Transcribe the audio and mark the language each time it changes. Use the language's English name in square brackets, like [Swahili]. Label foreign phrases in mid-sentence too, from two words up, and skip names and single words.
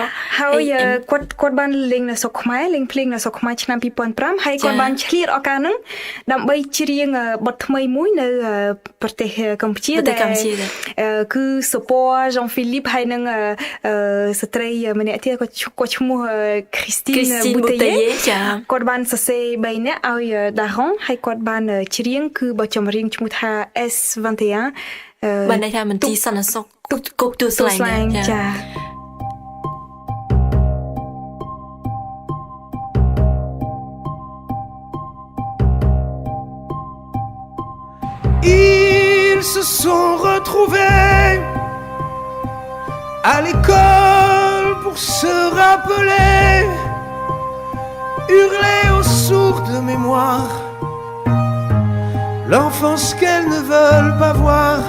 [Khmer] ហើយគាត់បានលេងនៅស្រុកខ្មែរលេងភ្លេងនៅស្រុកខ្មែរឆ្នាំ2005ហើយគាត់បានឆ្លៀតឱកាសហ្នឹងដើម្បីច្រៀងបទថ្មីមួយនៅប្រទេសកម្ពុជាដែលគឺសុពណ៌ Jean-Philippe ហើយនឹងស្ត្រីម្នាក់ទៀតគាត់ឈ្មោះ Christine Bouteiller គាត់បានសរសេរ3នាក់ឲ្យ Daron ហើយគាត់បានច្រៀងគឺបទចម្រៀងឈ្មោះថា S21 បានន័យថាមន្ទីរសន្តិសុខគុកទួលស្លែងចា [French] Ils se sont retrouvés à l'école pour se rappeler, hurler aux sourdes mémoires l'enfance qu'elles ne veulent pas voir.